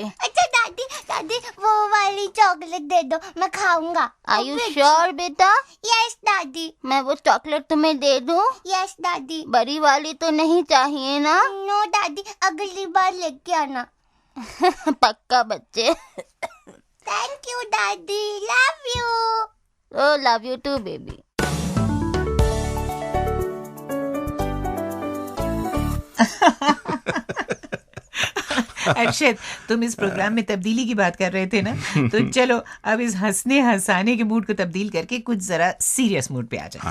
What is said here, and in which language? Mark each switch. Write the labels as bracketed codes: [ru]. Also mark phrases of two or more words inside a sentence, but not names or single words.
[hi] अच्छा दादी दादी वो वाली चॉकलेट दे दो, मैं खाऊंगा। [en] are you sure [hi] बेटा? यस दादी। मैं वो चॉकलेट तुम्हें दे दूं? यस दादी। बड़ी वाली तो नहीं चाहिए ना? नो दादी, अगली बार लेके आना। पक्का बच्चे। [en] Thank you, Daddy. Love you. Oh, love you too, baby. [hi] अरशद, तुम इस प्रोग्राम में तब्दीली की बात कर रहे थे ना, तो चलो अब इस हंसने हंसाने के मूड को तब्दील करके कुछ जरा सीरियस मूड पे आ जाए।